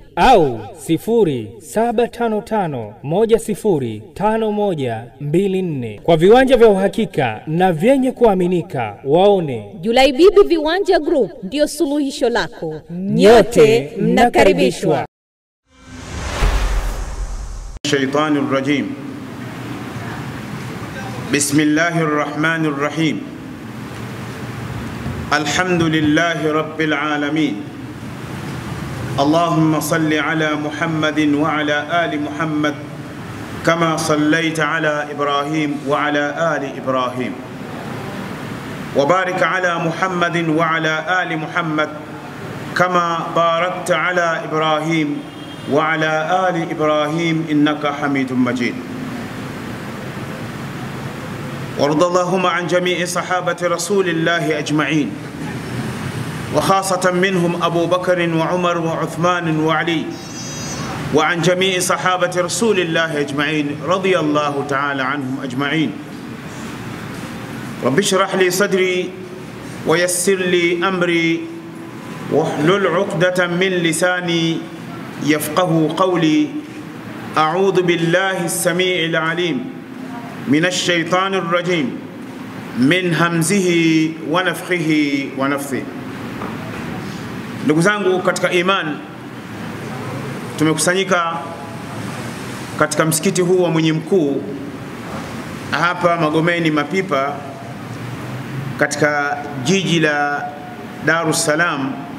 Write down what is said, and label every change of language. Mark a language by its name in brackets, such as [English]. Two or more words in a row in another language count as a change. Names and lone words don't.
[Swahili] au 0755 105124. Kwa viwanja vya uhakika na vyenye kuaminika, waone Julai Bibi Viwanja Group ndio suluhisho lako. Nyote mnakaribishwa. [Arabic] الشيطان الرجيم. بسم الله الرحمن الرحيم. الحمد لله رب العالمين. اللهم صل على محمد وعلى آل محمد كما صليت على إبراهيم وعلى آل إبراهيم. وبارك على محمد وعلى آل محمد كما باركت على إبراهيم وعلى آل إبراهيم إنك حميد مجيد. وارض اللهم عن جميع صحابة رسول الله أجمعين، وخاصة منهم أبو بكر وعمر وعثمان وعلي، وعن جميع صحابة رسول الله أجمعين رضي الله تعالى عنهم أجمعين. رب اشرح لي صدري ويسر لي أمري واحلل عقدة من لساني يفقه قولي. أعوذ بالله السميع العليم من الشيطان الرجيم من همزه ونفخه ونفثه. [Swahili] Ndugu zangu katika iman, tumekusanyika katika msikiti huu wa Mwenye Mkuu hapa Magomeni Mapipa katika jiji la Dar es Salaam.